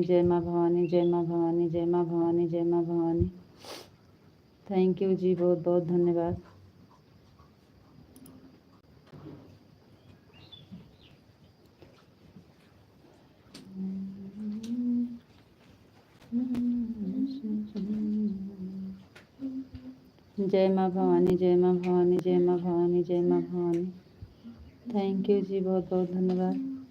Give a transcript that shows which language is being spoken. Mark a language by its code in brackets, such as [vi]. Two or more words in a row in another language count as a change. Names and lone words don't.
[hi] जय माँ भवानी, जय माँ भवानी, जय माँ भवानी, जय माँ भवानी। [en] thank you [hi] जी, बहुत बहुत धन्यवाद। जय माँ भवानी, जय माँ भवानी, जय माँ भवानी, जय माँ भवानी। [en] thank you [hi] जी, बहुत बहुत धन्यवाद।